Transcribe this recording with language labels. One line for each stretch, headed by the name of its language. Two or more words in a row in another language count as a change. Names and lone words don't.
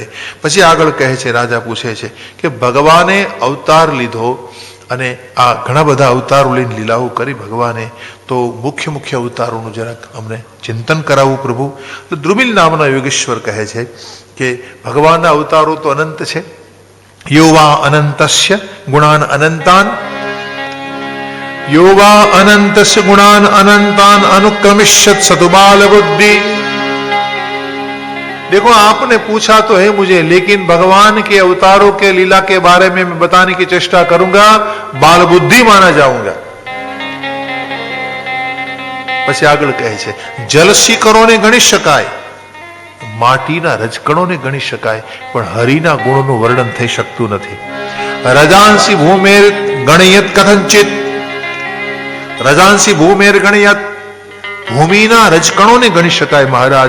Gujarati: પછી આગળ કહે છે, રાજા પૂછે છે કે ભગવાને અવતાર લીધો અને આ ઘણા બધા અવતારો લઈને લીલાઓ કરી ભગવાને, તો મુખ્ય અવતારોનું જરાક અમને ચિંતન કરાવવું પ્રભુ. તો દ્રુમિલ નામના યોગેશ્વર કહે છે કે ભગવાનના અવતારો તો અનંત છે.
Sanskrit: યોવા અનંતસ્ય ગુણાન અનંતાન, योवा अनंतस्य गुणान अनंतान अनुक्रमिष्यत सतुबाल बुद्धि.
Hindi: देखो आपने पूछा तो है मुझे, लेकिन भगवान के अवतारों के लीला के बारे में मैं बताने की चेष्टा करूंगा, बाल बुद्धि माना जाऊंगा.
Gujarati: પછી આગળ કહે છે જલશિખરોને ગણી શકાય, માટીના રજકણોને ગણી શકાય, પણ હરિના ગુણોનું વર્ણન થઈ શકતું નથી.
Sanskrit: રજાંસી ભૂમેર ગણયત કથંચિત, રજાંસી ભૂમેર ગણયત,
Gujarati: ભૂમિના રજકણોને ગણી શકાય મહારાજ.